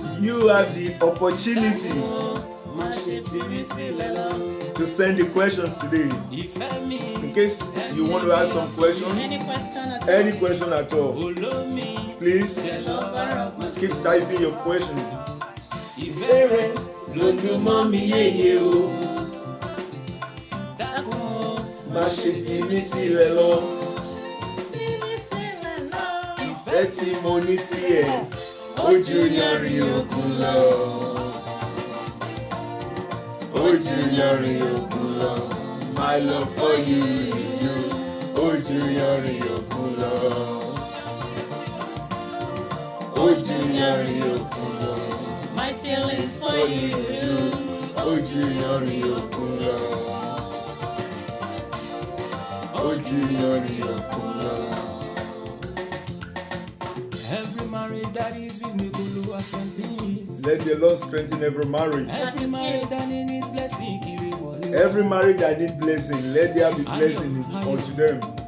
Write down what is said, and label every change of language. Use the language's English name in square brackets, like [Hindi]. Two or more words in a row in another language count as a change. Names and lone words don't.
[English] You have the opportunity to send the questions today. In case you want to ask some question, any question at all, please keep typing your question. [Yoruba] Má ṣe fi mí sílẹ̀ lọ. Ìfẹ́ tí mo ní sí ẹ, ó ju yanrìn òkun lọ. Ó ju yanrìn òkun lọ. [English] My love for you, [Yoruba] ó ju yanrìn òkun lọ. Ó ju yanrìn òkun lọ. [English] My feelings for you, [Yoruba] ó ju yanrìn òkun lọ. [English] every marriage that is with me, Gulu has strength. Let the Lord strengthen every marriage. Every marriage that needs blessing, every marriage that needs blessing, let there be blessing unto them.